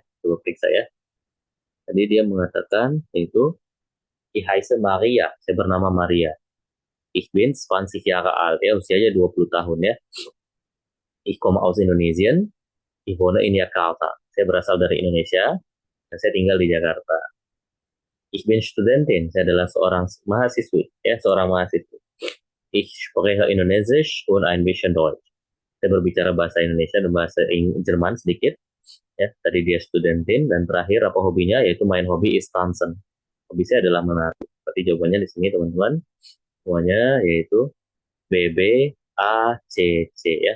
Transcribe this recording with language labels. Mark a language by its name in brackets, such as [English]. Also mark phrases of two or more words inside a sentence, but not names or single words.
[Indonesian] Coba periksa ya. Tadi dia mengatakan yaitu [German] Ich heiße Maria. [Indonesian] Saya bernama Maria. [German] Ich bin 20 Jahre alt. [Indonesian] Ya, usianya 20 tahun ya. [German] Ich komme aus Indonesien. Ich wohne in Jakarta. [Indonesian] Saya berasal dari Indonesia dan saya tinggal di Jakarta. [German] Ich bin Studentin. [Indonesian] Saya adalah seorang mahasiswi. Ya, seorang mahasiswi. [German] Ich spreche Indonesisch und ein bisschen Deutsch. [Indonesian] Saya berbicara bahasa Indonesia dan bahasa Jerman sedikit. Ya, tadi dia studentin dan terakhir apa hobinya yaitu [German] main hobi is tanzen. [Indonesian] Hobi saya adalah menari. Berarti jawabannya di sini teman-teman semuanya yaitu B B A C C ya.